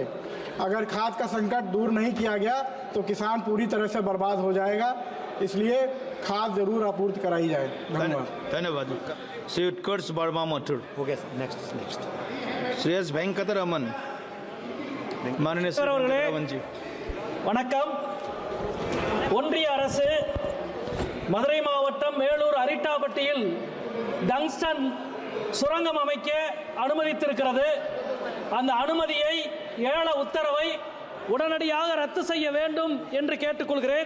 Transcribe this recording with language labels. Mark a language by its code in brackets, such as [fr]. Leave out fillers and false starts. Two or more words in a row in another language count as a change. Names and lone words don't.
[hi] अगर खाद का संकट दूर नहीं किया गया तो किसान पूरी तरह से बर्बाद हो जाएगा, इसलिए खाद जरूर आपूर्ति कराई जाए। धन्यवाद। धन्यवाद। श्री उत्कर्ष वर्मा मथुर। हो गया सर, नेक्स्ट। श्री एस वेंकटरमन। माननीय श्री [ta] அவர்களே, [hi] वेंकटरमन जी। [ta] வணக்கம். ஒன்றிய அரசு மதுரை மாவட்டம் மேலூர் அரிட்டாபட்டியில் டங்ஸ்டன் சுரங்கம் அமைக்க அனுமதித்திருக்கிறது. அந்த அனுமதியை ஏல உத்தரவை உடனடியாக ரத்து செய்ய வேண்டும் என்று கேட்டுக்கொள்கிறேன்.